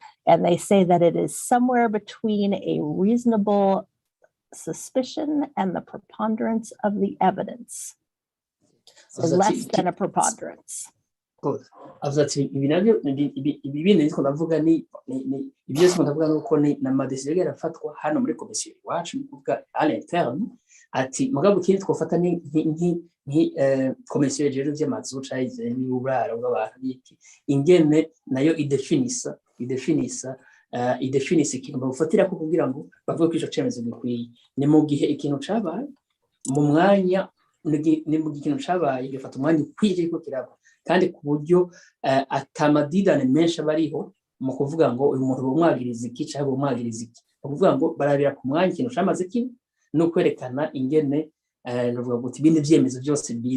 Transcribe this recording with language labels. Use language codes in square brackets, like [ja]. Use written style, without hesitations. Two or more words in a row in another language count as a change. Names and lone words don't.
[en] And they say that it is somewhere between a reasonable suspicion and the preponderance of the evidence. So less than a preponderance. Good. [rn] Avuze ati ibi nabyo ibi bindi niko ndavuga ni ibyo se ndavuga nuko ni na madecision yarafatwa hano muri komisiyo iwacu kuvuga [fr] à l'interne [rn] ati mugabo kindi twofata ni komisiyo y'ejo by'amazu cayize ni uburaro bw'abantu biki ingene nayo idefinisa ikintu bafatira ko kugira ngo bavuge ko ico cemezo gikwiye ni mu gihe ikintu cabaye mu mwanya ni mu gihe ikintu cabaye bifata umwanya ukwiye ko kiraba kandi ku buryo atamadidane menshi abariho mu kuvuga ngo uyu muntu bumwagiriza iki cyangwa bumwagiriza iki kuvuga ngo barabira ku mwanya ikintu cyamaze kimwe no kwerekana ingene novuga ngo ibindi byemezo byose